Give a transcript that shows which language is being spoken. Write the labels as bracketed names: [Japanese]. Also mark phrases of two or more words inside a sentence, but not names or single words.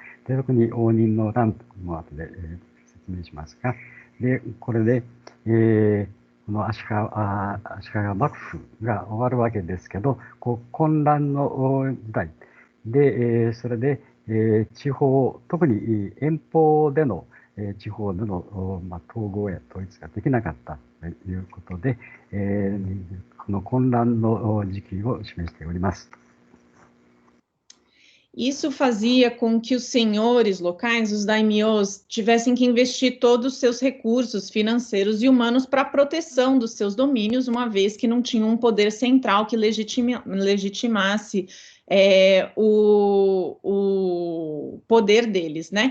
[Japanese] で特に応仁の乱も後で、説明しますが、でこれで、この足利幕府が終わるわけですけど、混乱の時代で、それで、地方、特に遠方での地方での統合や統一ができなかったということで、この混乱の時期を示しております。 [Portuguese] Isso fazia com que os senhores locais, os daimyos, tivessem que investir todos os seus recursos financeiros e humanos para a proteção dos seus domínios, uma vez que não tinham um poder central que legitimasse o poder deles, né?